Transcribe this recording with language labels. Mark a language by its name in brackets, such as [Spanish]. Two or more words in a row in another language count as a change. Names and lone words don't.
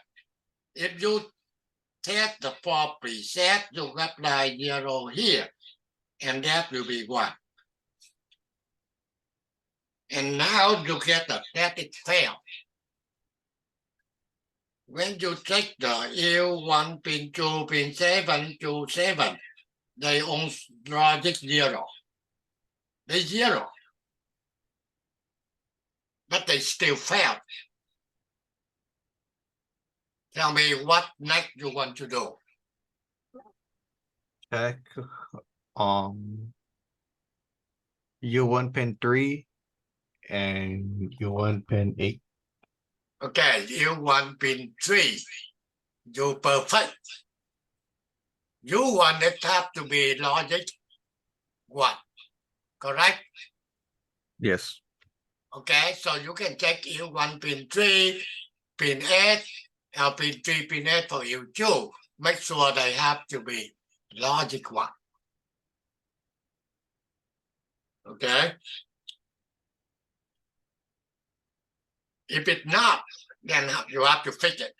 [English] If you test the 4 preset, you apply 0 here, and that will be 1. And now you get the static fail. When you check the U1 pin 2 pin 7 to 7, they on logic 0. They 0. But they still fail. Tell me what next you want to do. Check U1 pin 3 and U1 pin 8. Okay, U1 pin 3. You perfect. U1 it have to be logic 1. Correct? Yes. Okay, so you can check U1 pin 3, pin 8, or pin 3, pin 8 for U2. Make sure they have to be logic 1. Okay? If it's not, then you have to fix it.